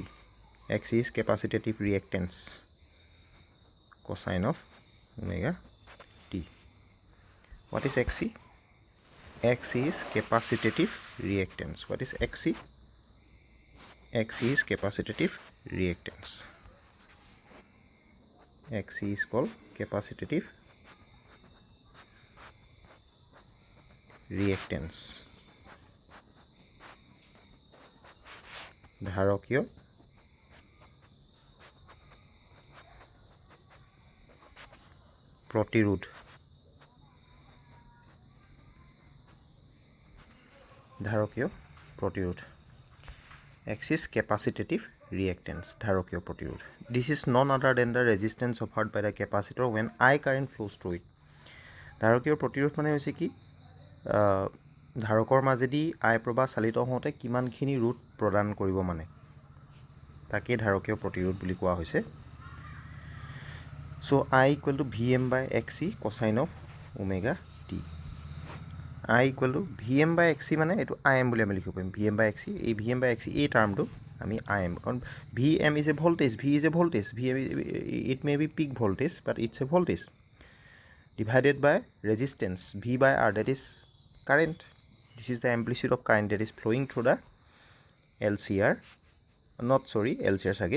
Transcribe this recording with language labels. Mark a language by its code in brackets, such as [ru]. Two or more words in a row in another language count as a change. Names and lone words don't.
[en] Xc is capacitive reactance cosine of omega t. What is Xc? Xc is capacitive reactance. What is Xc? Xc is capacitive reactance. Xc is called capacitive reactance. [as] ধারকীয় প্রতিরোধ। ধারকীয় প্রতিরোধ। [en] X is capacitive reactance, [as] ধারকীয় প্রতিরোধ. [en] This is none other than the resistance offered by the capacitor when I current flows through it. [as] ধারকীয় প্ৰতিৰোধ মানে হৈছে কি ধাৰকৰ মাজেদি I প্ৰবাহ চালিত হওঁতে কিমানখিনি ৰোধ প্ৰদান কৰিব মানে তাকে ধাৰকীয় প্ৰতিৰোধ বুলি কোৱা হৈছে। [en] So I equal to Vm by Xc cosine of omega t. I equal to Vm by Xc [as] মানে এইটো Im বুলি আমি লিখিব পাৰিম। [en] Vm by Xc, এই Vm by Xc [as] এই টাৰ্মটো আমি [en] Im, কাৰণ Vm is a voltage, V is a voltage, it may be peak voltage but it's a voltage divided by resistance V by R, that is current. This is the amplitude of current that is flowing through the LCR, LCR circuit.